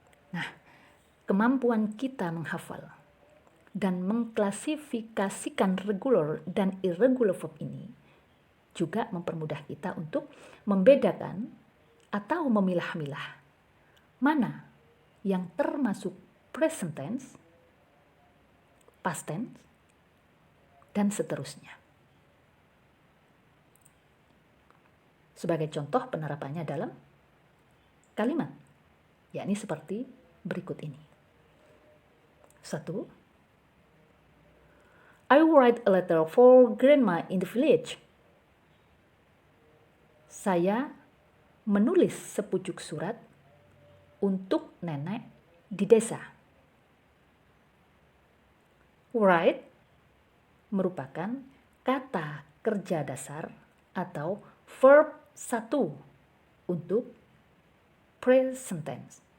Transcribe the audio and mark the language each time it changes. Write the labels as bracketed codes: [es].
[id] Nah, kemampuan kita menghafal dan mengklasifikasikan regular dan irregular verb ini juga mempermudah kita untuk membedakan atau memilah-milah mana yang termasuk present tense, past tense, dan seterusnya. Sebagai contoh penerapannya dalam kalimat, yakni seperti berikut ini. 1. [en] I write a letter for grandma in the village. [id] Saya menulis sepucuk surat untuk nenek di desa. Write merupakan kata kerja dasar atau verb 1 untuk present tense.